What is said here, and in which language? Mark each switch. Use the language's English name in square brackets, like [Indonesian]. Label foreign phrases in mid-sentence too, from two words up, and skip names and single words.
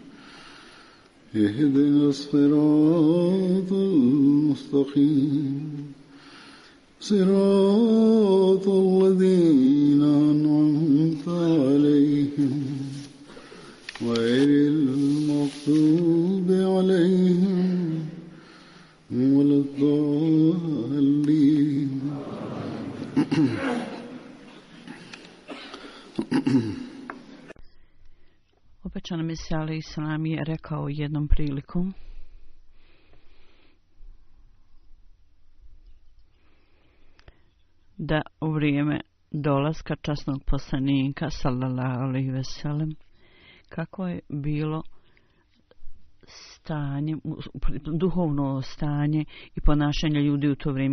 [Arabic] اهدنا الصراط المستقيم صراط الذين أنعمت عليهم غير المغضوب عليهم ولا الضالين. [Bosnian] Obećani Mesija [Arabic] عليه السلام [Bosnian] je rekao jednom prilikom: da u vrijeme dolaska časnog poslanika [Arabic] صلى الله عليه وسلم, [Bosnian] kako je bilo stanje, duhovno stanje i ponašanje ljudi u to vrijeme.